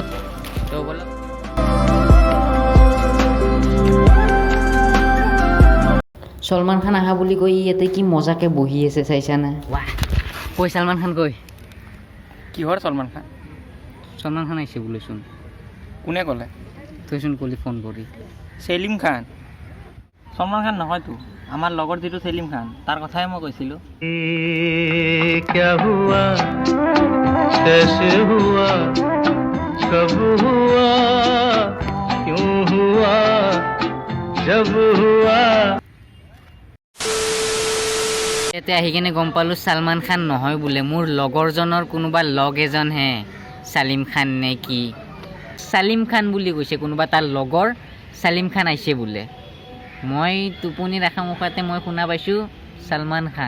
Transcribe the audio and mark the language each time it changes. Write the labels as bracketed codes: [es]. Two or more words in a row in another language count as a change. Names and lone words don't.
[as] তো বলক সলমান খান আহা বুলি কৈ ইয়াতে কি মজাকৈ বহি আছে, চাইছানে? ৱাহ, কৈ সলমান খান কৈ। কিহৰ সলমান খান? সলমান খান আহিছে বোলেচোন। কোনে ক'লে? তইচোন ক'লি ফোন কৰি। সেলিম খান? সলমান খান নহয়তো, আমাৰ লগৰ যিটো সেলিম খান, তাৰ কথাই মই কৈছিলোঁ। [hi] क्या हुआ कैसे हुआ कब हुआ क्यों हुआ जब हुआ। [as] ইয়াতে আহি কিনে গম পালোঁ সলমান খান নহয় বোলে, মোৰ লগৰজনৰ কোনোবা লগ এজনহে। চালিম খান নে কি, চালিম খান বুলি কৈছে কোনোবা, তাৰ লগৰ চালিম খান আহিছে বোলে। মই টোপনি ৰাখা মুখতে মই শুনা পাইছোঁ সলমান খান।